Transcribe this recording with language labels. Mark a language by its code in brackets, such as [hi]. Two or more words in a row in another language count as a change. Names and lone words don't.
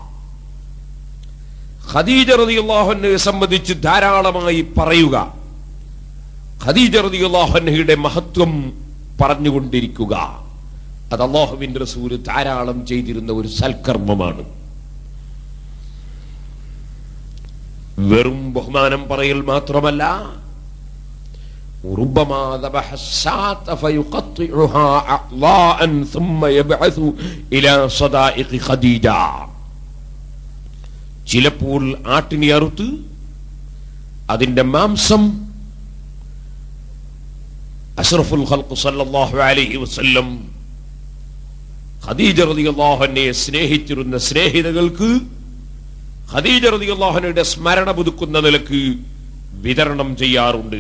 [ml] ഖദീജ റളിയല്ലാഹു അൻഹയെ സംബന്ധിച്ച് ധാരാളമായി പറയുക, ഖദീജ റളിയല്ലാഹു അൻഹയുടെ മഹത്വം പറഞ്ഞുകൊണ്ടിരിക്കുക. അത് അല്ലാഹുവിന്റെ റസൂൽ ധാരാളം ചെയ്തിരുന്ന ഒരു സൽക്കർമ്മമാണ്. വെറും ബഹുമാനം പറയൽ മാത്രമല്ല, [ar] ربما ذبح الشاة فيقطعها أعضاء ثم يبعث إلى صدائق خديجة. [ml] ചിലപ്പോൾ ആട്ടിനെ അറുത്ത് അതിന്റെ മാംസം [ar] أشرف الخلق صلى الله عليه وسلم [ml] ഖദീജ റളിയല്ലാഹു അൻഹയെ സ്നേഹിച്ചിരുന്ന സ്നേഹിതകൾക്ക് ഖദീജ റളിയല്ലാഹു അൻഹയുടെ സ്മരണ പുതുക്കുന്ന നിലക്ക് വിതരണം ചെയ്യാറുണ്ട്.